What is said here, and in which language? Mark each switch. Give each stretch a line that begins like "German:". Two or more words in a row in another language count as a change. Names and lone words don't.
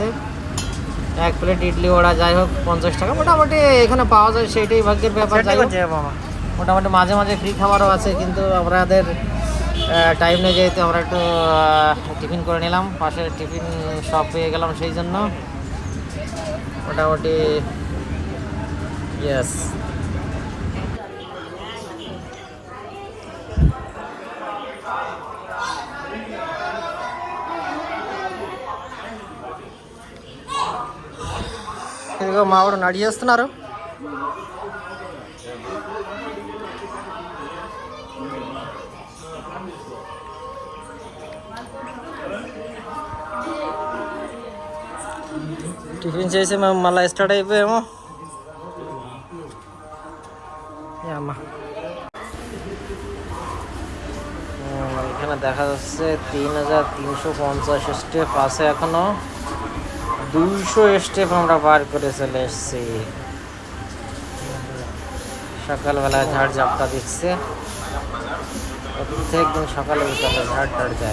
Bangla: এক প্লেট ইডলি ওরা যাই হোক 50 টাকা মোটামুটি এখানে পাওয়া যায়, সেইটাই ভাগ্যের ব্যাপার। যাই হোক মোটামুটি মাঝে মাঝে ফ্রি খাবারও আছে, কিন্তু আমাদের টাইম নেই যেহেতু আমরা একটু টিফিন করে নিলাম, পাশে টিফিন শপ পেয়ে গেলাম, সেই জন্য মোটামুটি ইয়েস।
Telugu: ఇదిగో మావాడు నడి చేస్తున్నారు. టిఫిన్ చేసి మేము మళ్ళీ స్టార్ట్ అయిపోయాము.
Bangla: అమ్మా এখানে দেখা যাচ্ছে 3,350 স্টেপ আছে, এখনো 200 স্টেপ আমরা পার করে চলে এসেছি। সকালবেলা ঝাড় ঝাপটা দিচ্ছে, প্রত্যেকদিন সকালে বিকালে ঝাড় টাড় যায়।